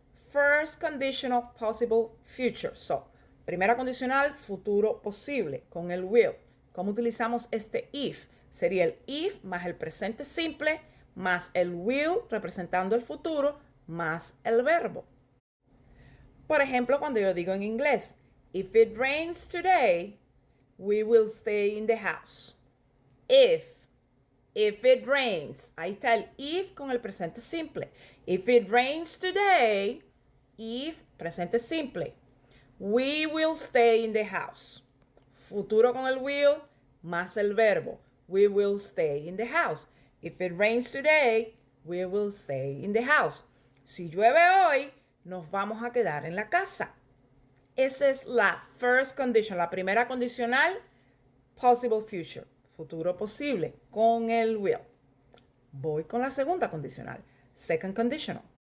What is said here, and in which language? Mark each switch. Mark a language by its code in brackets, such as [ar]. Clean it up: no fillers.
[en] First conditional possible future. [es] Primera condicional, futuro posible con el will. ¿Cómo utilizamos este if? Sería el if más el presente simple más el will representando el futuro más el verbo. Por ejemplo, cuando yo digo en inglés, [en] if it rains today, we will stay in the house. If it rains, [es] ahí está el if con el presente simple. [en] If it rains today, if, [es] presente simple. [en] We will stay in the house. [es] Futuro con el will más el verbo. [en] We will stay in the house. If it rains today, we will stay in the house. [es] Si llueve hoy, nos vamos a quedar en la casa. Esa es la first condition, la primera condicional, [en] possible future, [es] futuro posible, con el will. Voy con la segunda condicional, second conditional.